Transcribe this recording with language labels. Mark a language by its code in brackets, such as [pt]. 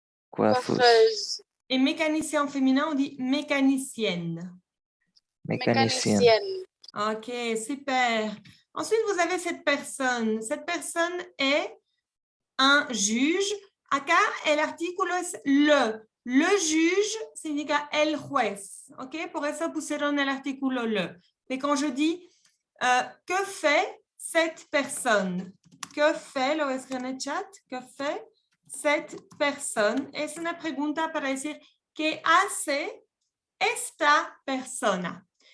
[fr] Coiffeuse. Et mécanicien au féminin, on dit mécanicienne. Mécanicienne. OK, super. Ensuite, vous avez cette personne. Cette personne est un juge. [es] Acá, el artículo es le. [fr] Le juge [es] significa el juez. OK? Por eso pusieron el artículo le. [fr] Et quand je dis que fait cette personne? [es] Que fait, lo voy a escribir en el chat, [fr] que fait cette personne? [es] Es una pregunta para decir ¿qué hace esta persona?